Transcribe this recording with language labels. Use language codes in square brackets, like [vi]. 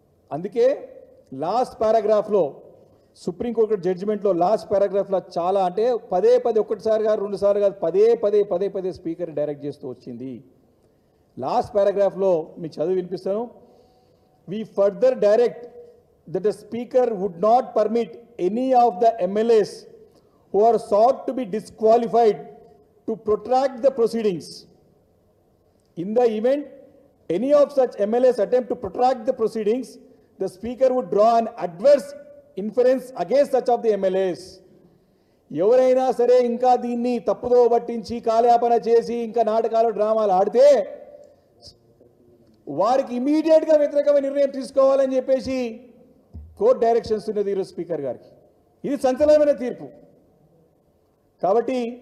[te] అందుకే last పారాగ్రాఫ్లో supreme court జడ్జిమెంట్లో last పారాగ్రాఫ్లో చాలా అంటే పదే ఒకటిసారి కాదు, 2 సార్లు కాదు, పదే స్పీకర్ డైరెక్ట్ చేస్తూ వచ్చింది. లాస్ట్ పారాగ్రాఫ్లో మీకు చదివి వినిపిస్తాను. [en] We further direct that the speaker would not permit any of the MLAs who are sought to be disqualified to protract the proceedings. In the event any of such MLAs attempt to protract the proceedings, the speaker would draw an adverse inference against such of the MLAs. [te] ఎవరైనా సరే ఇంకా దీన్ని తప్పుదో పట్టించి కాలయాపన చేసి ఇంకా నాటకాలు, డ్రామాలు ఆడితే వారికి ఇమీడియట్గా వ్యతిరేకమైన నిర్ణయం తీసుకోవాలని చెప్పేసి కోర్టు డైరెక్షన్స్ ఉన్నది ఈరోజు స్పీకర్ గారికి. ఇది సంచలనమైన తీర్పు. కాబట్టి